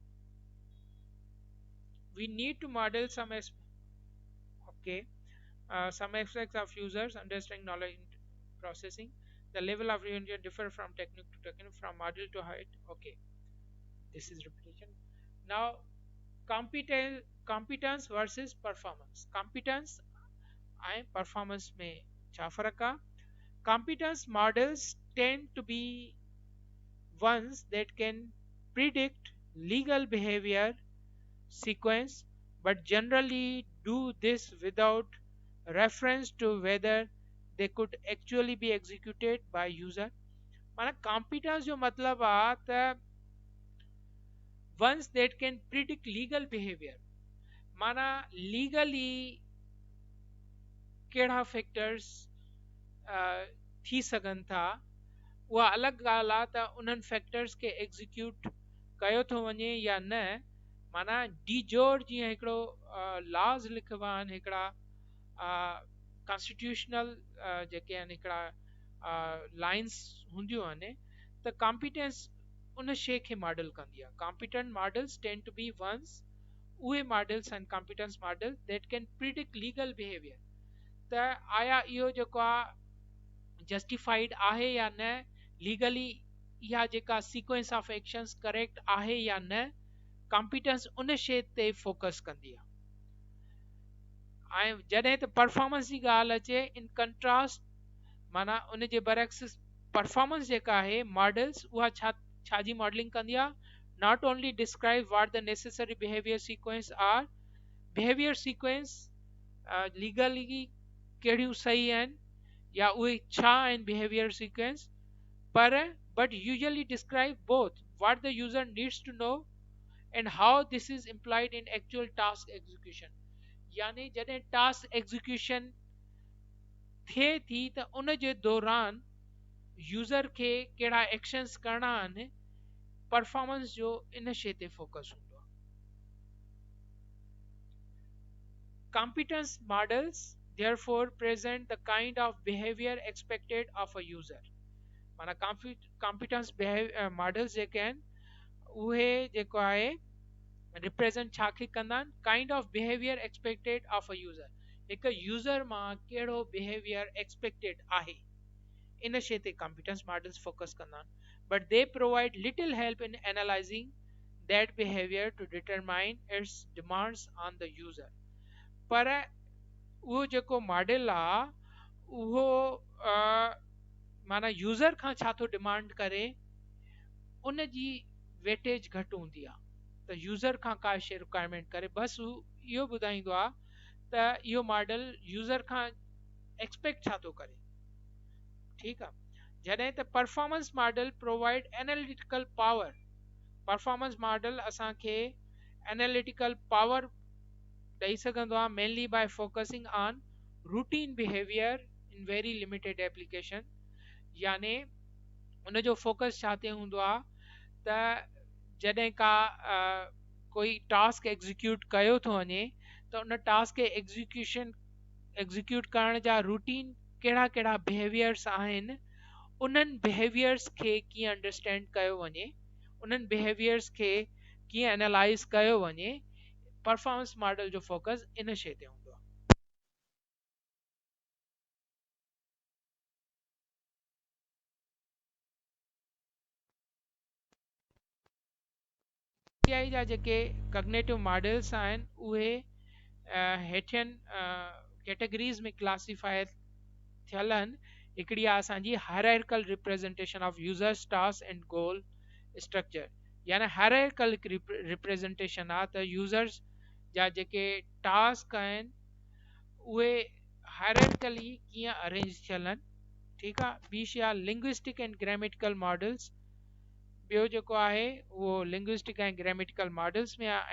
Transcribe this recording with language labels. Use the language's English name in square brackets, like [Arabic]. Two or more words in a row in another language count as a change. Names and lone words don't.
[English] We need to model some some aspects of users understanding knowledge processing. The level of reunion differ from technique to technique, from model to height. Okay, this is repetition. Now, competence versus performance. Competence and performance [Urdu] میں کیا فرق ہے? [English] Competence models tend to be ones that can predict legal behavior sequence, but generally do this without reference to whether they could actually be executed by user. [Sindhi] माना competence जो मतलब आ त [English] ones that can predict legal behavior, [Sindhi] माना legally कहिड़ा फैक्टर्स थी सघनि था, उहा अलॻि ॻाल्हि आहे त उन्हनि फैक्टर्स खे एग्ज़ीक्यूट कयो थो वञे या न। माना डिजोर जीअं हिकिड़ो लॉज लिखिबा आहिनि, हिकिड़ा कॉन्स्टिट्यूशनल जेके आहिनि हिकिड़ा लाइंस हूंदियूं आहिनि, त कॉम्पिटेंस उन शइ खे मॉडल कंदी आहे। [English] competent models tend to be ones [Sindhi] उहे मॉडल्स आहिनि [English] competence model that can predict legal behavior, [Sindhi] त आया इहो जेको आहे जस्टिफाइड आहे या न, लीगली इहा जेका [English] sequence of actions [Sindhi] करेक्ट आहे या न, कॉम्पिटेंस उन शइ ते फोकस कंदी आहे। ऐं जॾहिं त परफॉर्मेंस जी ॻाल्हि अचे, [English] in contrast [Sindhi] माना उन जे बरक्स परफॉर्मेंस जेका आहे मॉडल्स उहा छाजी मॉडलिंग कंदी आहे, [English] not only describe what the necessary behavior sequence are, behavior sequence legally [Sindhi] कहिड़ियूं सही आहिनि या उहे छा आहिनि [English] behavior sequence, [Sindhi] पर [English] but usually describe both what the user needs to know and how this is implied in actual task execution। [Sindhi] यानी जॾहिं टास्क एग्जीक्यूशन थिए थी त उन जे दौरान यूज़र खे कहिड़ा एक्शंस करणा आहिनि, परफॉर्मेंस जो इन शइ ते फोकस हूंदो आहे। [English] Competence models therefore present the kind of behavior expected of a user। [Sindhi] माना कॉम्पिटेंस मॉडल्स जेके आहिनि उहे जेको आहे रिप्रेज़ेंट छा खे कंदा आहिनि, [English] kind of behavior expected of a user, [Sindhi] हिकु यूज़र मां कहिड़ो [English] behavior expected [Sindhi] आहे, इन शइ ते [English] competence models focus [Sindhi] कंदा आहिनि। [English] But they provide little help in analyzing that behavior to determine its demands on the user. [Sindhi] पर उहो जेको मॉडल आहे उहो माना यूज़र खां छा थो डिमांड करे, उन जी वेटेज घटि हूंदी आहे। त यूज़र खां का शइ रिक्वायरमेंट करे, बसि हू इहो ॿुधाईंदो आहे त इहो मॉडल यूज़र खां एक्सपेक्ट छा थो करे। ठीकु आहे। जॾहिं त [English] performance model provide analytical power, performance model [Sindhi] असांखे [English] analytical power [Sindhi] ॾेई सघंदो आहे, [English] Mainly by focusing on routine behavior in very limited application. [Sindhi] यानी उन जो फोकस छा ते हूंदो आहे त जॾहिं का कोई टास्क एग्जीक्यूट कयो थो वञे त उन टास्क खे एग्जीक्यूट करण जा रूटीन कहिड़ा कहिड़ा बिहेवियर्स आहिनि, उन्हनि बिहेवियर्स खे कीअं अंडरस्टैंड कयो वञे, उन्हनि बिहेवियर्स खे कीअं एनालाइज़ कयो वञे, [English] performance model [Sindhi] जो फोकस इन शइ ते हूंदो आहे। AI जा जेके [English] cognitive models [Sindhi] आहिनि उहे हेठियनि कैटेगरीज़ में क्लासीफाई थियल आहिनि। हिकिड़ी आहे असांजी [English] hierarchical representation of users task and goal structure, [Sindhi] यानी [English] hierarchical representation [Sindhi] आहे त यूज़र्स जा जेके टास्क आहिनि उहे हायरार्किकली कीअं अरेंज थियल आहिनि। ठीकु आहे। ॿी शइ आहे [English] linguistic and grammatical models, [Sindhi] ॿियो जेको आहे उहो लिंग्विस्टिक ऐं [English] grammatical models [Sindhi] में आहे।